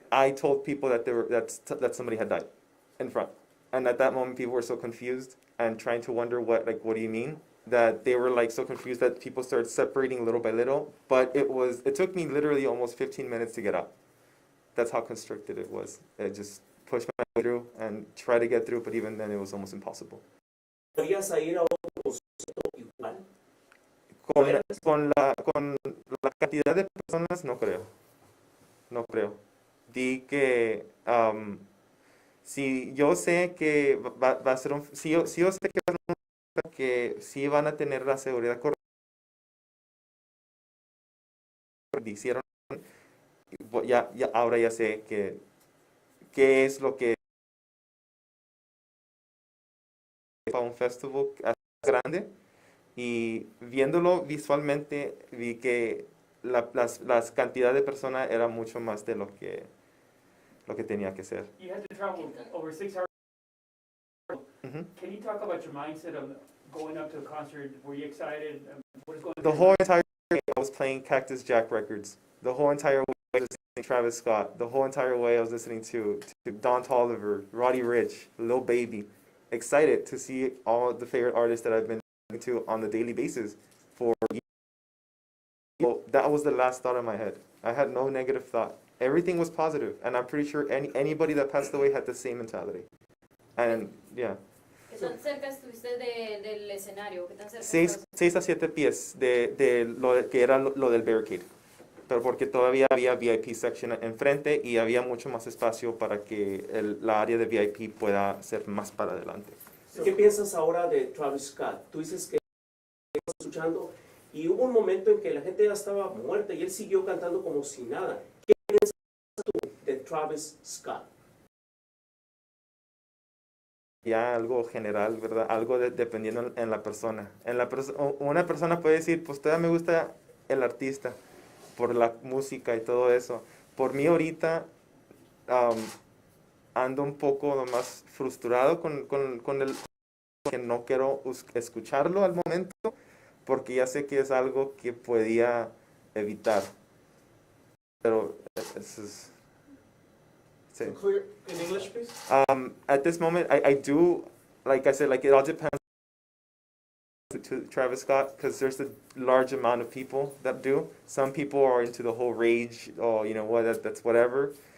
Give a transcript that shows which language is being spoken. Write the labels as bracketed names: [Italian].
[English] I told people that that somebody had died in front, and at that moment people were so confused and trying to wonder what do you mean? That they were so confused that people started separating little by little. But it took me literally almost 15 minutes to get up. That's how constricted it was. It just pushed my way through and tried to get through, but even then it was almost impossible. [Spanish] ¿Podrías ir a un concierto igual? Con la cantidad de personas no creo. Di que si yo sé que va a ser si yo sé que va a ser que sí van a tener la seguridad correcta, hicieron, ahora ya sé qué es lo que para un festival grande, y viéndolo visualmente vi que las cantidad de personas era mucho más de lo que tenía que ser. [English] You had to travel over 6 hours. Mhm. Can you talk about your mindset of going up to a concert? Were you excited? What is going The through whole entire way I was playing Cactus Jack records. The whole entire way I was listening to Travis Scott. The whole entire way I was listening to Don Toliver, Roddy Ricch, Lil Baby. Excited to see all the favorite artists that I've been listening to on a daily basis for years. Well, that was the last thought in my head. I had no negative thought. Everything was positive, and I'm pretty sure anybody that passed away had the same mentality. And yeah. [Spanish] ¿Qué tan cerca estuviste del escenario? ¿Qué tan cerca 6 a 7 pies de lo que era lo del barricade. Pero porque todavía había VIP section enfrente y había mucho más espacio para que la área de VIP pueda ser más para adelante. ¿Qué piensas ahora de Travis Scott? Tú dices que estás escuchando y hubo un momento en que la gente ya estaba muerta y él siguió cantando como si nada. ¿Qué piensas tú de Travis Scott? Ya algo general, ¿verdad? Algo dependiendo en la persona. Una persona puede decir, pues todavía me gusta el artista por la música y todo eso. Por mí ahorita ando un poco más frustrado con el que no quiero escucharlo al momento porque ya sé que es algo que podía evitar. Pero eso es... Sí. [English] So clear in English, please? At this moment, I do, like I said, like it all depends to Travis Scott because there's a large amount of people that do. Some people are into the whole rage, or you know what, that's whatever.